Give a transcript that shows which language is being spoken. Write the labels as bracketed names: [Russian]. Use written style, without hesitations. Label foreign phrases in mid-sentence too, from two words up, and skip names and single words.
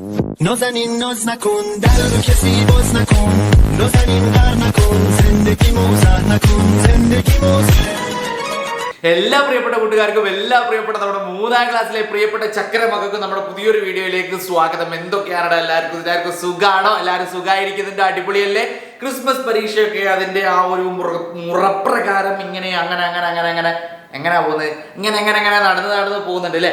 [Persian] نازنین ناز نکن در رو کسی باز نکن نازنین غر نکن زندگی موزه نکن زندگی موزه [Malayalam] എല്ലാ പ്രിയപ്പെട്ട കൂട്ടുകാർക്കും എല്ലാ പ്രിയപ്പെട്ട നമ്മുടെ 3ാം ക്ലാസ്സിലെ പ്രിയപ്പെട്ട ചക്കര മക്കൾക്കും നമ്മുടെ പുതിയൊരു വീഡിയോയിലേക്ക് സ്വാഗതം. എന്തൊക്കെയാണ് എല്ലാവർക്കും സുഖാണോ? എല്ലാവരും സുഖമായിരിക്കുന്നുണ്ട്, അടിപൊളിയല്ലേ? ക്രിസ്മസ് പരീക്ഷയൊക്കെ അതിന്റെ ആ ഒരു മുറപ്രകാരം ഇങ്ങനെ അങ്ങനെ എങ്ങനെയാ പോകുന്നത്, ഇങ്ങനെ നടന്ന് പോകുന്നുണ്ട് അല്ലേ?